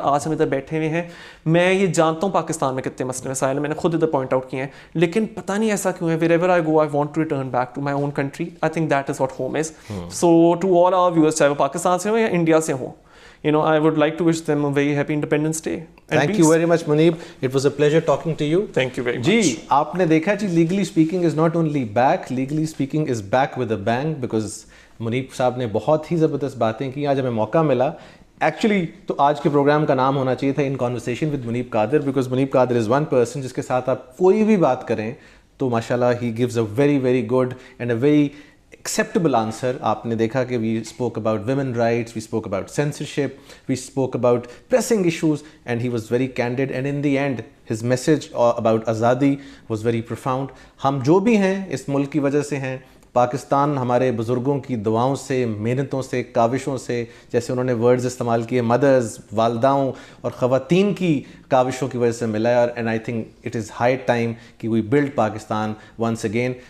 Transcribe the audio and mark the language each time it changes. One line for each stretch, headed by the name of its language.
Urdu: آج ہم ادھر بیٹھے ہوئے ہیں, میں یہ جانتا ہوں پاکستان میں کتنے مسئلے مسائل ہیں, میں نے خود ادھر پوائنٹ آؤٹ کیے ہیں, لیکن پتہ نہیں ایسا کیوں ہے.
English: Wherever I go I want to return back to my own country. I think that is what home is. So to all our viewers, چاہے وہ پاکستان سے ہوں یا India سے ہوں, I would like to wish them a very happy Independence Day. Thank you very much, Muneeb. It was a pleasure talking to you. Thank you very much. جی آپ نے دیکھا جی, Legally Speaking is not only back, Legally Speaking is back with a bang, because Muneeb صاحب نے بہت ہی زبردست باتیں کی.
Urdu: آج ہمیں موقع ملا, ایکچولی تو آج کے پروگرام کا نام ہونا چاہیے تھا ان conversation with Muneeb Qadir, because Muneeb Qadir is one person جس کے ساتھ آپ کوئی بھی بات کریں تو ماشاء اللہ he gives a very very good and a very acceptable answer.
English: آپ نے دیکھا کہ we spoke about women rights, we spoke about censorship, we spoke about pressing issues, and he was very candid, and in the end his message about azadi was very profound.
Urdu: ہم جو بھی ہیں اس ملک کی وجہ سے ہیں, پاکستان ہمارے بزرگوں کی دعاؤں سے, محنتوں سے, کاوشوں سے, جیسے انہوں نے ورڈز استعمال کیے, مدرز, والداؤں اور خواتین کی کاوشوں کی وجہ سے ملا ہے.
English: And I think it is high time کہ we build Pakistan once again.